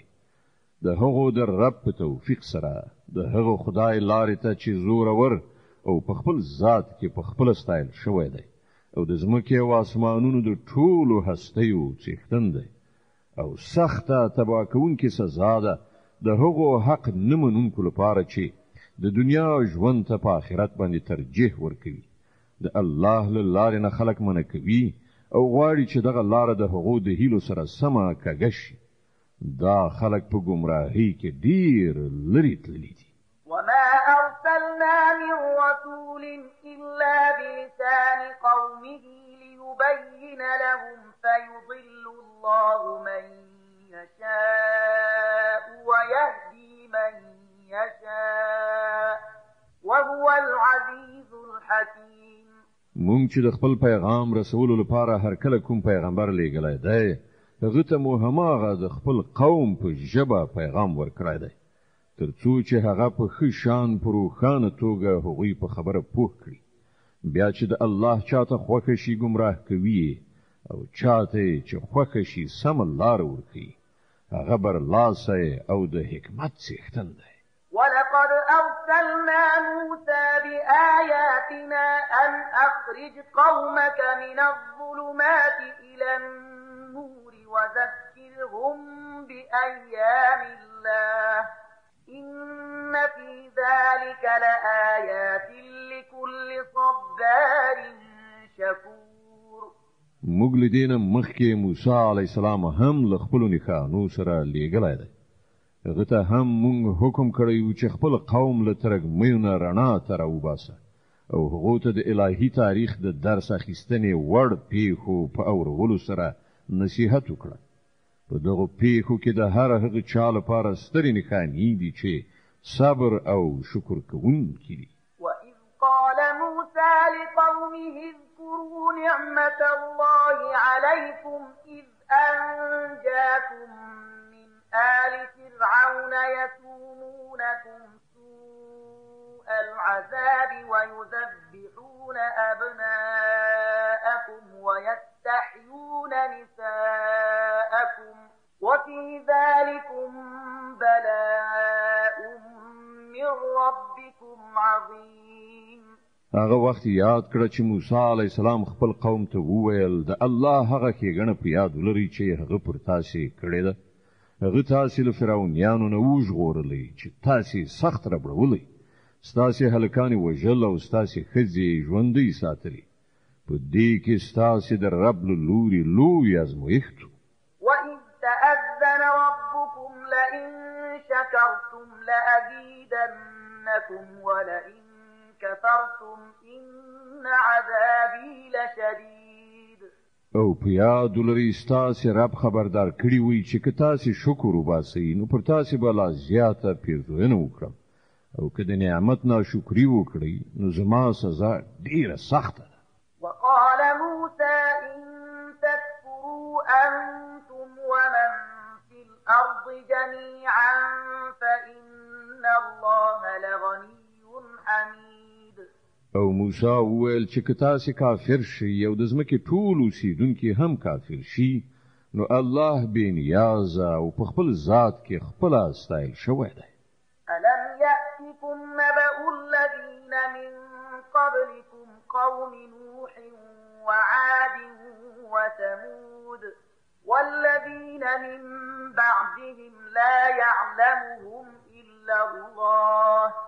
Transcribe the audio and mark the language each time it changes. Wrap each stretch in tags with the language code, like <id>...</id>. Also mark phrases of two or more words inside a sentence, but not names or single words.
<ps>د هغو د رب په توفیق سره د هغو خدای لارې ته چې زورور او په خپل ذات کې په خپل ستایل شوی دی او د ځمکې او اسمانونو د ټولو هستیو څښتن دی او سخته تباه کوونکې سزا ده د هغو حق نه منونکو لپاره چې د دنیا ژوند ته په آخرت باندې ترجیح ورکوي. د الله له لارې نه خلک منع کوي او غواړي چې دغه لاره د هغو د هیلو سره سمه کږه شي. دا خلک په ګمراهۍ کې ډیر لرې تللي دي.</ps> <ar>وما أرسلنا من رسول إلا بلسان قومه ليبين لهم فيضل الله من يشاء ويهدي من يشاء وهو العزيز الحكيم.</ar> <ps>مونږ چې د خپل پیغام رسولو لپاره هر کله کوم پیغمبر لېږلی دی هغه ته مو هماغه د خپل قوم په ژبه پیغام ورکړی دی ترڅو چې هغه په ښه شان په روښانه توګه هغوی په خبره پوه کړي. بیا چې د الله چاته خوښه شي ګمراه کوي او چاته چې خوښه شي سمه لاره ورښيي. هغه برلاسی او د حکمت څښتن دی.</ps> <ar>ولقد أرسلنا موسى بآياتنا أن أخرج قومك من الظلمات إلى النور وذكرهم بأيام الله إن في ذلك لآيات لكل صبار شكور.</ar> <ps>موږ له دې نه مخکې موسی</ps> <ar>علیه السلام</ar> <ps>هم له خپلو نښانو سره لېږلی دی. هغه ته هم مونږ حکم کړی و چې خپل قوم له ترګمیو نه رڼا ته راوباسه او هغو ته د الهي تاریخ د درس اخیستنې وړ پیښو په اورولو سره نصیحت وکړه. په دغو پیښو کې د هر هغه چا لپاره سترې نښانې دي چې صبر او شکر کوونکي دي.</ps> <ar>وإذ قال موسى لقومه اذكروا نعمة الله عليكم إذ أنجاكم آل فرعون يسومونكم سوء العذاب ويذبحون أبناءكم ويستحيون نساءكم وفي ذلكم بلاء من ربكم عظيم.</ar> <ps>هغه وخت یاد کړه چې موسی</ps> <ar>علی السلام</ar> <ps>خپل قوم ته وویل د الله هغه ښېګڼه په یاد ولرئ چې هغه پر تاسې کړې ده. هغه تاسې له فرعونیانو نه وژغورلی چې تاسې سخت ربړولی، ستاسې هلکانې وژل او ستاسې ښځې ژوندۍ ساتلي. په دې کې ستاسې د رب له لوري لوی ازمویښت و.</ps> <ar>وإذ تأذن ربكم لئن شكرتم لأزيدنكم ولئن كفرتم إن عذابي لشديد.</ar> <ps>او په یاد ولرئ ستاسې رب خبردار کړي وي چې که تاسې شکر وباسئ نو پر تاسې به لا زیاته پیرزوینه وکړم او که د نعمت ناشکري وکړئ نو زما سزا ډیره سخته ده.</ps> <ar>وقال موسى إن تكفروا أنتم ومن في الأرض جميعا</ar> <ps>موسی وویل چې که تاسو کافر شئ او د ځمکې ټول اوسیدونکي هم کافر شي نو الله بې نیازه او په خپل ذات کې خپل استایل شوی دی.</ps> <ar>ألم يأتكم نبأ الذين من قبلكم قوم نوح وعاد وثمود والذين من بعدهم لا يعلمهم إلا الله</ar>